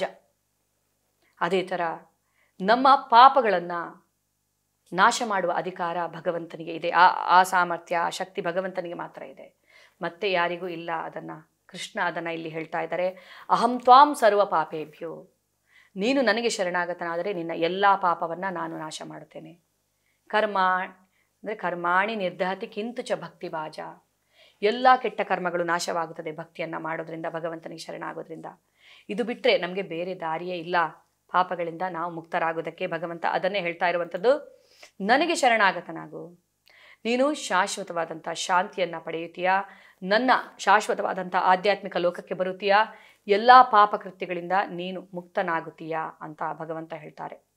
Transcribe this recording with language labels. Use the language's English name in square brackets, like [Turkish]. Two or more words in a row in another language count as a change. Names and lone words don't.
[Kannada] ಅದೇ ಥರ ನಮ್ಮ ಪಾಪಗಳನ್ನು ನಾಶ ಮಾಡುವ ಅಧಿಕಾರ ಭಗವಂತನಿಗೆ ಇದೆ. ಆ ಸಾಮರ್ಥ್ಯ, ಆ ಶಕ್ತಿ ಭಗವಂತನಿಗೆ ಮಾತ್ರ ಇದೆ, ಮತ್ತೆ ಯಾರಿಗೂ ಇಲ್ಲ. ಕೃಷ್ಣ ಅದನ್ನು ಇಲ್ಲಿ ಹೇಳ್ತಾ ಇದ್ದಾರೆ. [Sanskrit] अहं त्वां सर्व पापेभ्यो, [Kannada] ನೀನು ನನಗೆ ಶರಣಾಗತನಾದರೆ ನಿನ್ನ ಎಲ್ಲ ಪಾಪವನ್ನು ನಾನು ನಾಶ ಮಾಡುತ್ತೇನೆ. [Sanskrit] कर्माणि निर्दहति किन्तु च भक्ति बाज, [Kannada] ಎಲ್ಲ ಕೆಟ್ಟ ಕರ್ಮಗಳು ನಾಶವಾಗುತ್ತದೆ ಭಕ್ತಿಯನ್ನು ಮಾಡೋದ್ರಿಂದ, ಭಗವಂತನಿಗೆ ಶರಣಾಗೋದ್ರಿಂದ. ಇದು ಬಿಟ್ಟರೆ ನಮಗೆ ಬೇರೆ ದಾರಿಯೇ ಇಲ್ಲ ಪಾಪಗಳಿಂದ ನಾವು ಮುಕ್ತರಾಗೋದಕ್ಕೆ. ಭಗವಂತ ಅದನ್ನೇ ಹೇಳ್ತಾ ಇರುವಂಥದ್ದು, ನನಗೆ ಶರಣಾಗತನಾಗು, ನೀನು ಶಾಶ್ವತವಾದಂಥ ಶಾಂತಿಯನ್ನು ಪಡೆಯುತ್ತೀಯಾ, ನನ್ನ ಶಾಶ್ವತವಾದಂಥ ಆಧ್ಯಾತ್ಮಿಕ ಲೋಕಕ್ಕೆ ಬರುತ್ತೀಯಾ, ಎಲ್ಲ ಪಾಪಕೃತ್ಯಗಳಿಂದ ನೀನು ಮುಕ್ತನಾಗುತ್ತೀಯಾ ಅಂತ ಭಗವಂತ ಹೇಳ್ತಾರೆ.